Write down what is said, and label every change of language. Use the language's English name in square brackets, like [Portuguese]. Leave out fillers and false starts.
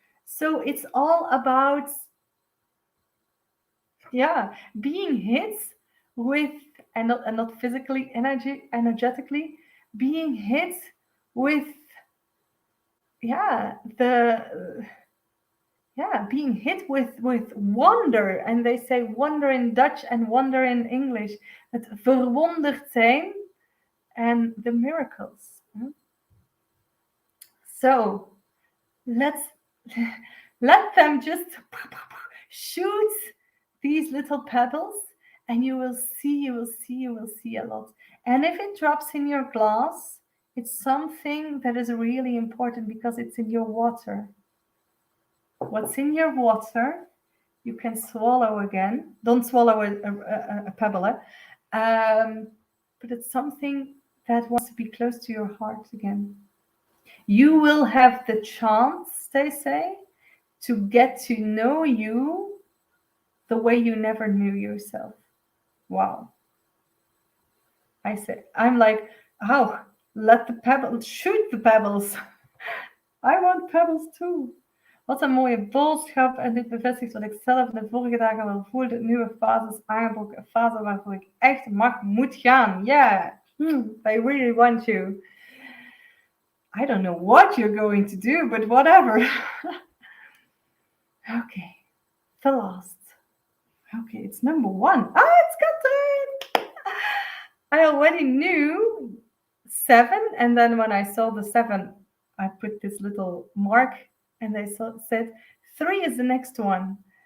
[English] So it's all about, yeah, being hit with, and not physically, energetically, being hit with, yeah, the yeah, being hit with wonder. And they say wonder in Dutch and wonder in English. [Dutch] Het verwonderd zijn [English] and the miracles. So let's let them just shoot these little pebbles, and you will see a lot. And if it drops in your glass, it's something that is really important because it's in your water. What's in your water, you can swallow again. Don't swallow a pebble, but it's something that wants to be close to your heart again. You will have the chance, they say, to get to know you the way you never knew yourself. Wow. I say, I'm like, oh, let the pebbles, shoot the pebbles. I want pebbles too. [Dutch] Wat een mooie boodschap, en dit bevestigt wat ik zelf de vorige dagen wel voelde. Nieuwe fases aangebroken, een fase waarvoor ik echt moet gaan. [English] Yeah, I really want you. I don't know what you're going to do, but whatever. Okay, the last. Okay, it's number 1. It's Katrin! I already knew 7, and then when I saw the 7, I put this little mark, and they said 3 is the next one.